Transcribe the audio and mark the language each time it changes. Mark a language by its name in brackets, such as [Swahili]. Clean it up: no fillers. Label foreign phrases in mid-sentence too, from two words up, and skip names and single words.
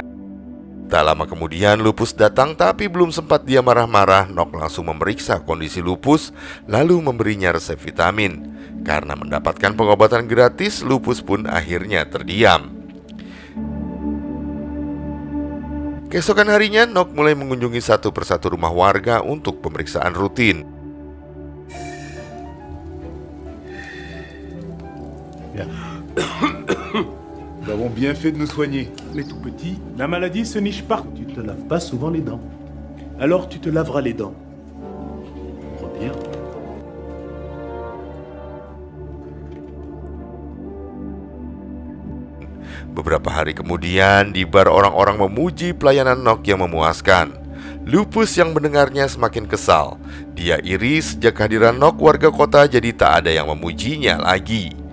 [Indonesian] Tak lama kemudian Lupus datang, tapi belum sempat dia marah-marah, Nok langsung memeriksa kondisi Lupus lalu memberinya resep vitamin. Karena mendapatkan pengobatan gratis, Lupus pun akhirnya terdiam. Keesokan harinya, Nok mulai mengunjungi satu persatu rumah warga untuk pemeriksaan rutin. [French] Bien. Nous avons bien fait de nous soigner. Mais tout petit, la maladie se niche partout. Tu te laves pas souvent les dents. Alors tu te laveras les dents. Crois bien. [Indonesian] Beberapa hari kemudian, di bar orang-orang memuji pelayanan Nok yang memuaskan. Lupus yang mendengarnya semakin kesal. Dia iri sejak kehadiran Nok warga kota jadi tak ada yang memujinya lagi.